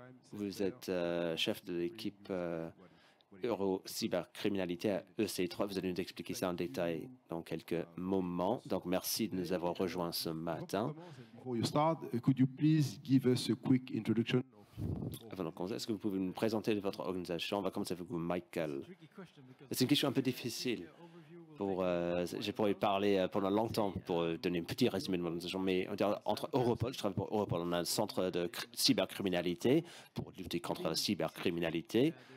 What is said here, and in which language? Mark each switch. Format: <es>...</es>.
<fr>Vous êtes chef de l'équipe Euro-Cybercriminalité à EC3. Vous allez nous expliquer ça en détail dans quelques moments. Donc, merci de nous avoir rejoints ce matin.</fr> <en>Before you start, could you please give us a quick introduction?</en> <fr>Avant de commencer, est-ce que vous pouvez nous présenter votre organisation? On va commencer avec vous, Michael. C'est une question un peu difficile. Je pourrais parler pendant longtemps pour donner un petit résumé de mon organisation, mais entre Europol, je travaille pour Europol, on a un centre de cybercriminalité pour lutter contre la cybercriminalité.</fr>